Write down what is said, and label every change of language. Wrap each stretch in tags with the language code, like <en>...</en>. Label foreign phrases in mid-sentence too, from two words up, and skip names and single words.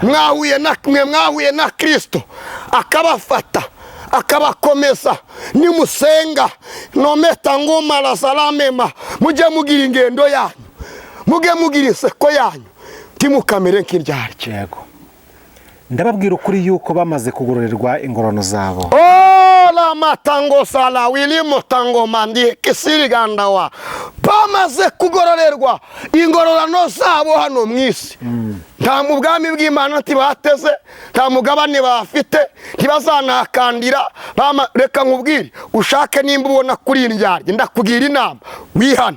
<rw>Mwahuye na Kristo akabafata akabakomeza. Nimusenga nometa ngoma la salamema, mujye mugira ingendo yanyu, mujye mugira iseko yanyu, timukamere nk'indyarya. Yego, ndababwira ukuri yuko bamaze kugororerwa ingororano zabo. La matango sala wilimo tango mandi kisirigandawa, bamaze kugororerwa ingororano zabo hano mwisi. Nta mu bwami bw'Imana ntibateze, nta mugabane bafite, ntibazanakandira. Reka nkubwire, ushake nimba ubona kuri indyarya, ndakugira inama wihane.</rw>